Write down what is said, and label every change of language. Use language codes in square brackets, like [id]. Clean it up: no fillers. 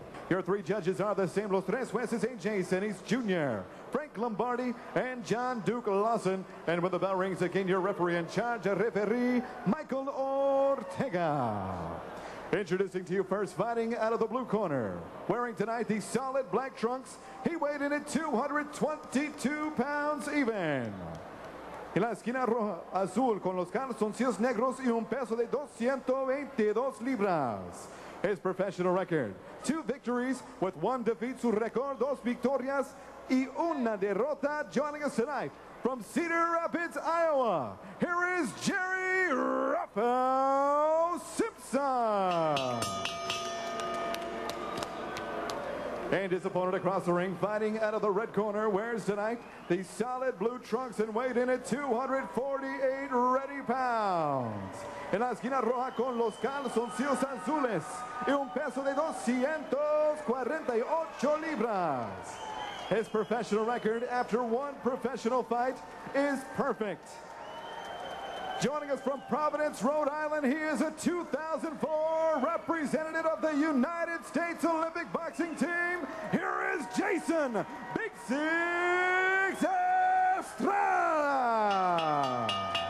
[en] Your 3 judges are the same. [es] Los tres jueces, [en] A.J. Sennis Jr., Frank Lombardi, and John Duke Lawson. And when the bell rings again, your referee in charge, referee Michael Ortega. Introducing to you first, fighting out of the blue corner, wearing tonight the solid black trunks. He weighed in at 222 pounds even. [es] En la esquina roja, azul, con los calzoncillos negros y un peso de 222 libras. [en] His professional record: 2 victories with 1 defeat. [es] Su récord: 2 victorias y una derrota. [en] Joining us tonight from Cedar Rapids, Iowa, here is Jerry Raphael Simpson. And his opponent across the ring, fighting out of the red corner, wears tonight the solid blue trunks and weighed in at 248 ready pounds. [es] En la esquina roja, con los calzoncillos azules y un peso de 248 libras. [en] His professional record after 1 professional fight is perfect. Joining us from Providence, Rhode Island, he is a 2004 representative of the United States Olympic boxing team. Here is Jason Big Six Estrada.